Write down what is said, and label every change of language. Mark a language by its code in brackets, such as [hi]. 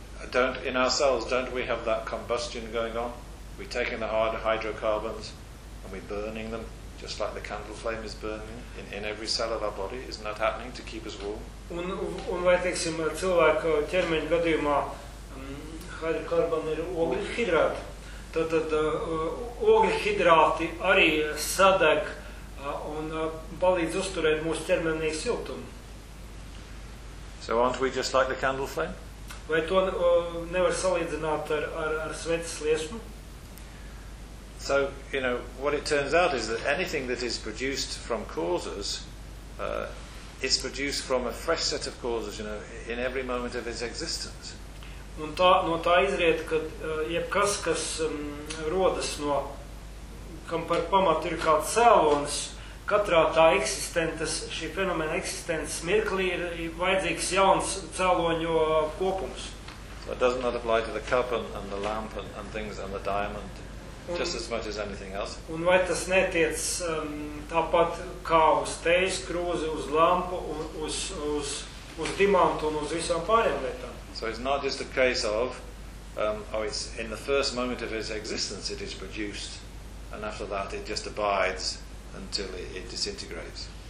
[en] Don't, in ourselves, don't we have that combustion going on? We're taking the hard hydrocarbons and we're burning them. Just like the candle flame is burning in every cell of our body, isn't that happening to keep us warm? [lv] Un vai, teiksim, cilvēka ķermeņa gadījumā hidrokarbona ir oglehidrāti, tad oglehidrāti arī sadeg un palīdz uzturēt mūsu ķermenī siltumu. [en] So aren't we just like the candle flame? [lv] Vai to nevar salīdzināt ar svētas liesmu? [en] So, you know, what it turns out is that anything that is produced from causes is produced from a fresh set of causes, you know, in every moment of its existence. [lv] Un tā, no tā izriet, ka jebkas, kas rodas no, kam par pamatu ir kāds cēlonis, katrā tā eksistentes, šī fenomena eksistences mirklī ir vajadzīgs jauns cēloņu kopums. [en] So it does not apply to the cup and the lamp and things and the diamond. Just as much as anything else. [lv] Un vai tas netiec tāpat kā uz teijas krūzi, uz lampu, uz dimantu un uz visām pārējām lietām. [en] So it's not just a case of, it's in the first moment of its existence it is produced, and after that it just abides until it disintegrates.